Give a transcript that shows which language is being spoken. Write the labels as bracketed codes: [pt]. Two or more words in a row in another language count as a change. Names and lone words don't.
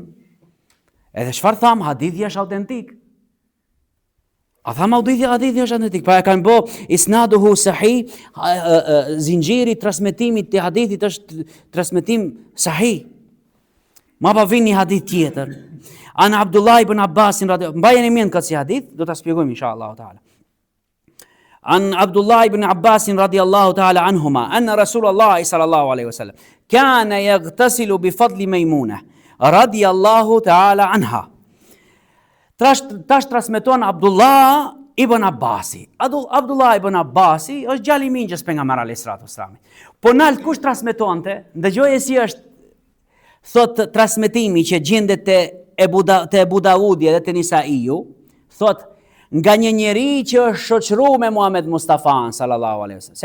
[sq] Edhe çfarë tham, hadithi është autentik. A tham hadithi është autentik, pa e kanë bë [ar] إسناده صحيح, [sq] zinxhiri transmetimit të hadithit është transmetim sahih. Ma pa vini hadith tjetër. [ar] عن عبد الله بن عباس رضي الله, [sq] mbajeni mend këtë si hadith, do ta shpjegojmë [ar] إن شاء الله تعالى. عن عبد الله بن عباس رضي الله تعالى عنهما أن رسول الله صلى الله عليه وسلم كان يغتسل بفضل ميمونة رضي الله تعالى عنها. [sq] Tash transmeton Abdullah ibn Abbasi. Abdullah ibn Abbasi është djali i mingjës pejgamber [ar] عليه الصلاة والسلام. [sq] Po nalt kush transmetonte? Dëgjoje si është thot transmetimi që gjendet te Ebu Davudi dhe te Nisaiu, thot nga një njeri që është shoqëruar me Muhammed Mustafa [ar] صلى الله عليه وسلم.